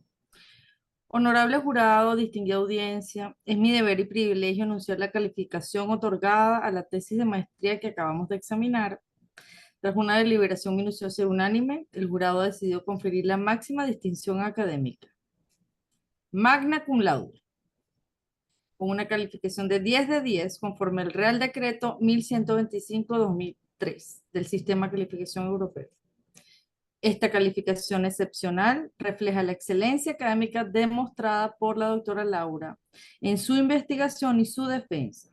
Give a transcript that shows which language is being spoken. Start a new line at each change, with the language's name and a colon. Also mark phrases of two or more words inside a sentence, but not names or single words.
Spanish: Honorable jurado, distinguida audiencia, es mi deber y privilegio anunciar la calificación otorgada a la tesis de maestría que acabamos de examinar. Tras una deliberación minuciosa y unánime, el jurado decidió conferir la máxima distinción académica,
Latin: magna cum laude,
Spanish: con una calificación de 10 de 10 conforme al Real Decreto 1125-2003 del Sistema de Calificación Europeo. Esta calificación excepcional refleja la excelencia académica demostrada por la doctora Laura en su investigación y su defensa.